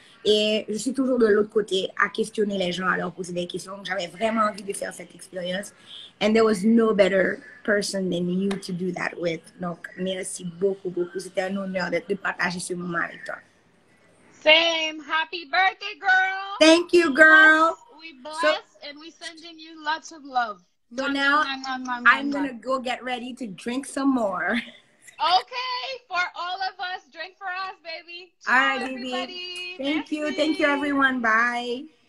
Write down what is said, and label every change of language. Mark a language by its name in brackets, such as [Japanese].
[French] Et je suis toujours de l'autre côté à questionner les gens, à leur poser des questions. J'avais vraiment envie de faire cette expérience. [English] And there was no better person than you to do that with. [French] Donc, merci beaucoup, beaucoup. C'était un honneur de partager ce moment avec toi. [English] Same. Happy birthday, girl. Thank you, girl. We bless and we sending you lots of love. So now I'm going to go get ready to drink some more. Okay, for all of us, drink for us, baby. All right, everybody. Thank you. Thank you, everyone. Bye.